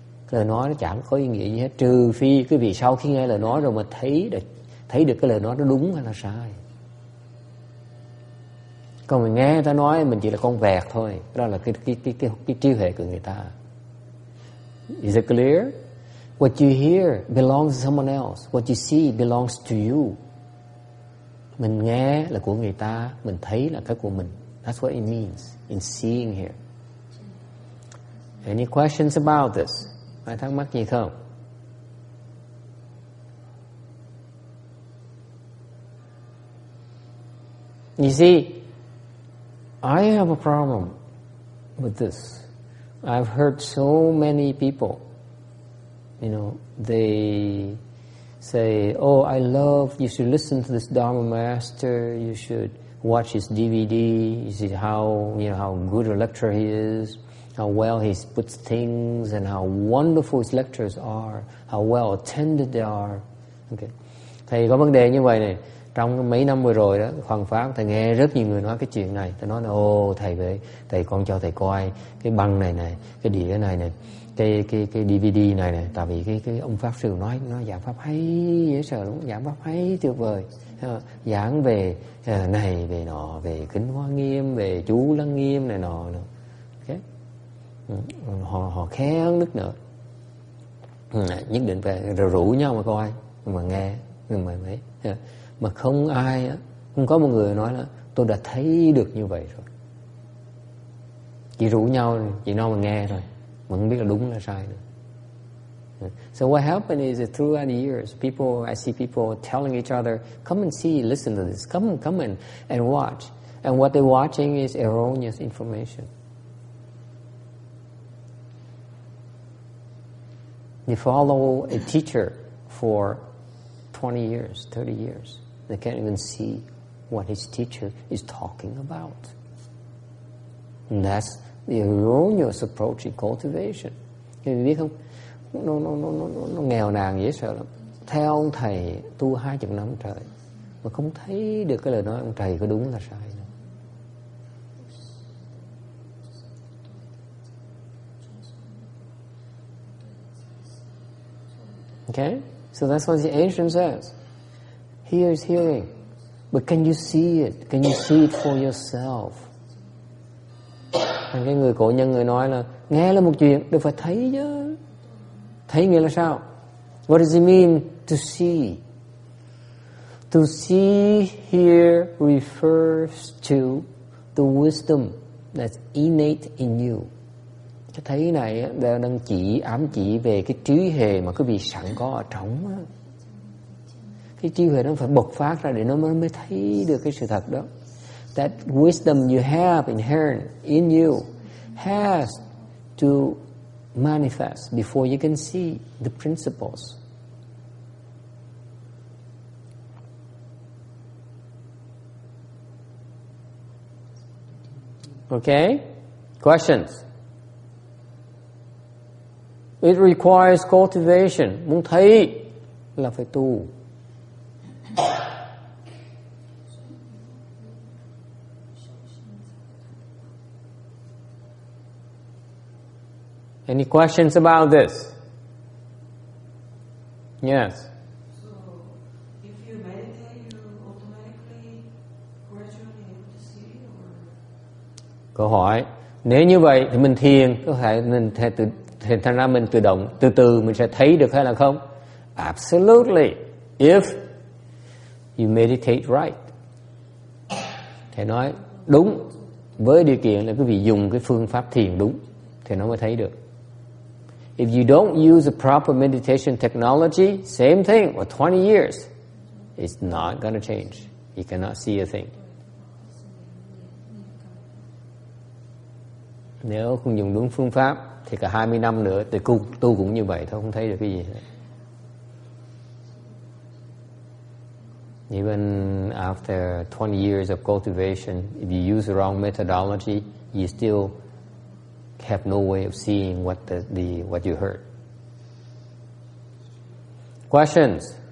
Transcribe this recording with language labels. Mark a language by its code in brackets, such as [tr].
[vi] Cái lời nói nó chẳng có ý nghĩa gì hết, trừ phi quý vị sau khi nghe lời nói rồi mà thấy được cái lời nói nó đúng hay là sai. Còn mình nghe người ta nói mình chỉ là con vẹt thôi. Đó là cái trí huệ của người ta. [en] Is it clear? What you hear belongs to someone else. What you see belongs to you. [vi] Mình nghe là của người ta, mình thấy là cái của mình. [en] That's what it means in seeing here. Any questions about this? [vi] Ai thắc mắc gì không? [en] You see, I have a problem with this. I've heard so many people, they say, oh, I love, you should listen to this Dharma master, you should watch his DVD, you see how good a lecturer he is, how well he puts things, and how wonderful his lectures are, how well attended they are. Okay. [vi] Thầy có vấn đề như vậy này. Trong mấy năm vừa rồi đó, Hoàng Pháp, thầy nghe rất nhiều người nói cái chuyện này. Thầy nói là, thầy con cho thầy coi cái băng này, cái đĩa này, cái DVD này. Tại vì cái ông Pháp sư nói giảng Pháp hay dễ sợ lắm, giảng Pháp hay tuyệt vời. Giảng về này, về nọ, về Kính Hoa Nghiêm, về Chú Lăng Nghiêm này nọ. Okay. Họ khen nức nở. Nhất định về rồi rủ nhau mà coi, mà nghe, mà mấy. Mà không có một người nói là tôi đã thấy được như vậy rồi. Chỉ rủ nhau, chỉ nói mà nghe thôi, mà không biết là đúng là sai nữa. [en] So what happened is that throughout the years, I see people telling each other, come and see, listen to this, come and watch. And what they're watching is erroneous information. They follow a teacher for 20 years, 30 years. They can't even see what his teacher is talking about. And that's the erroneous approach in cultivation. [vi] Thì biết không, nó nghèo nàn dễ sợ lắm. Theo ông thầy tu 20 năm trời mà không thấy được cái lời nói ông thầy có đúng là sai nữa. [en] Okay? So that's what the ancient says. Here is hearing. But can you see it? Can you see it for yourself? [vi] Cái người cổ nhân người nói là nghe là một chuyện, được phải thấy chứ. Thấy nghĩa là sao? [en] What does it mean to see? To see here refers to the wisdom that's innate in you. [vi] Cái thấy này á, đang ám chỉ về cái trí huệ mà quý vị sẵn có ở trong á. Cái trí huệ nó phải bộc phát ra để nó mới thấy được cái sự thật đó. [en] That wisdom you have inherent in you has to manifest before you can see the principles. Okay? Questions? It requires cultivation. [vi] Muốn thấy là phải tu. [en] Any questions about this? Yes. So, if you meditate, you automatically, gradually able to see, or? [vi] Câu hỏi, nếu như vậy thì mình thiền có thể mình thành ra mình tự động từ từ mình sẽ thấy được hay là không? [en] Absolutely. If you meditate right. [vi] Thầy nói đúng, với điều kiện là quý vị dùng cái phương pháp thiền đúng thì nó mới thấy được. [en] If you don't use the proper meditation technology, same thing, for 20 years, it's not going to change. You cannot see a thing. [vi] Nếu không dùng đúng phương pháp thì cả 20 năm nữa thì tu cũng như vậy thôi, không thấy được cái gì hết. [en] Even after 20 years of cultivation, if you use the wrong methodology, you still have no way of seeing what you heard. Questions?